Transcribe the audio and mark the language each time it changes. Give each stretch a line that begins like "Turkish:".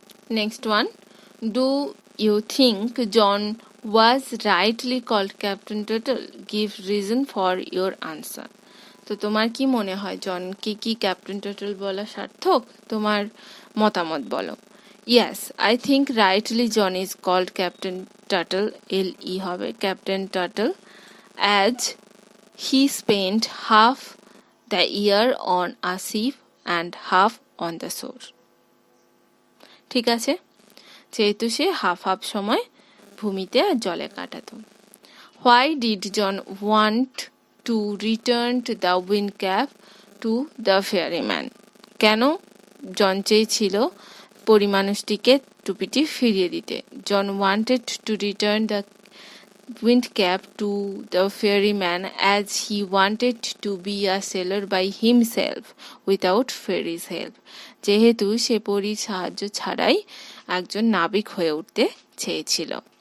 English: Next one. Do you think John was rightly called Captain Turtle? Give reason for your answer.
Bangla: তো তোমার কি মনে হয় জনকে কি ক্যাপ্টেন টার্টল বলা সার্থক? তোমার মতামত বলো।
English: Yes, I think rightly John is called Captain Turtle, L-E হবে Captain Turtle, as he spent half the year on a ship and half on the shore.
Bangla: ঠিক আছে, যেহেতু সে হাফ হাফ সময় ভূমিতে আর জলে কাটাতো।
English: Why did John want to return the wind cap to the ferryman?
Bangla: কেন জন চেয়েছিল পরিমানুষটিকে টুপিটি ফিরিয়ে দিতে?
English: John wanted to return the wind cap to the ferryman as he wanted to be a sailor by himself without ferry's help.
Bangla: যেহেতু সে পরীর সাহায্য ছাড়াই একজন নাবিক হয়ে উঠতে চেয়েছিল।